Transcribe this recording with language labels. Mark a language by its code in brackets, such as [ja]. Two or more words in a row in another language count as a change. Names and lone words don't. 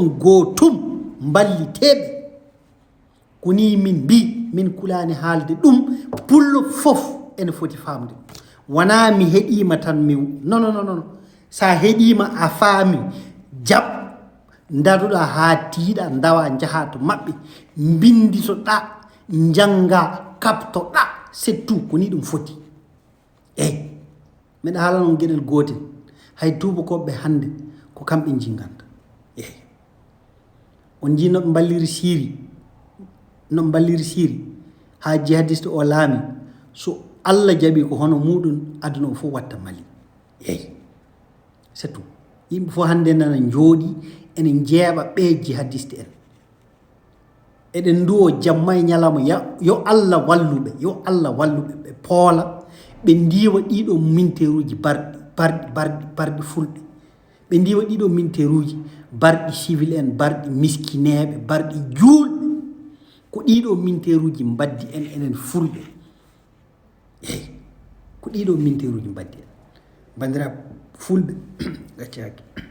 [ff] on gootum mballiteɓe ko ni min mbi min kulani haalde ɗum pullo fof ene foti famde wona mi heɗima tan mi non sa heɗima a faami jaɓ daduɗa ha tiiɗa dawa jaha to maɓɓe binditoɗa janga kaptoɗa [fr] c'est tout [ff] ko ni ɗum foti eyi miɗa haala noon gueɗel gotel hay tubakoɓe hande ko kamɓe jinganta eyi on jii noɓe balliri Syrie ha jihadiste o laami so Allah jaɓi ko hono muɗum aduna o fof watta Mali eyi [fr] c'est tout [ff] yimɓe fof hande nana jooɗi ene jeeɓa ɓe jihadiste en eɗen duwo jamma e ñalawma yo Allah walluɓe ɓe poola ɓe ndiwa ɗiɗo minteruji barɗi fulɓe ɓe ndiwa ɗiɗo minteruji barɗi civil en barɗi miskineɓe barɗi juulɓe ko ɗiɗo minteruji mbaddi en enen fulɓe eyi ko ɗiɗo minteruji mbaddi en bandiraɓe fulɓe gaccaki